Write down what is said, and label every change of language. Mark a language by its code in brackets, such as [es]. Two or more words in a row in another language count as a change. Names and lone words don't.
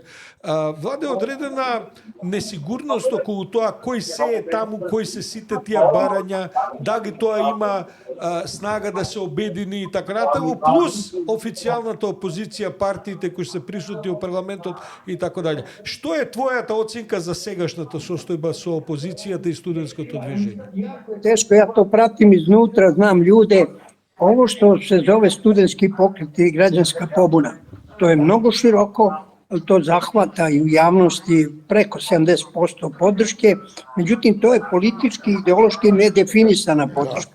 [mk] Влада е одредена несигурност околу тоа кој се е таму, кои се сите тие барања, дали тоа има снага да се обедини и така натаму, плюс официјалната опозиција, партиите кои се присутни во парламентот и така дале. Што е твојата оценка за сегашната состојба со опозицијата и студентското движење? [sr] Teško, ja to pratim iznutra, znam ljude. Ovo što se zove studentski pokret i građanska pobuna, to je mnogo široko, to zahvata i u javnosti preko 70% podrške, međutim to je politički, ideološki nedefinisana podrška.